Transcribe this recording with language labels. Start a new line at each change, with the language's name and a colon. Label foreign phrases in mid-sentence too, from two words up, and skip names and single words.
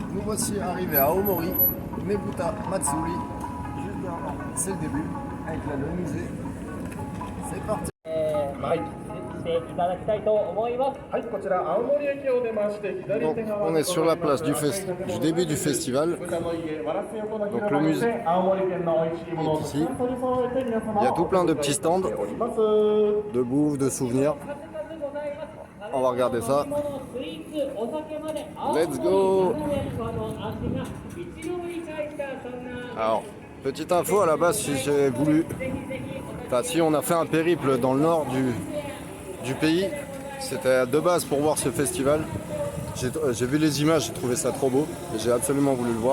French: voici arrivés à Aomori, Nebuta Matsuri. Juste derrière, c'est le début, avec là, le musée. C'est parti.
Japanese: していただきたいと思います。はい、こちら青森駅を出まして左
French: Donc,
Japanese: 手側
French: on est sur la place du début du festival. Donc le musée est ici. Il y a tout plein de petits stands de bouffe, de souvenirs. On va regarder ça.
English: Let's go!
French: Alors, petite info à la base, si j'ai voulu, enfin si on a fait un périple dans le nord du pays, c'était de base pour voir ce festival. J'ai vu les images, j'ai trouvé ça trop beau et j'ai absolument voulu le voir.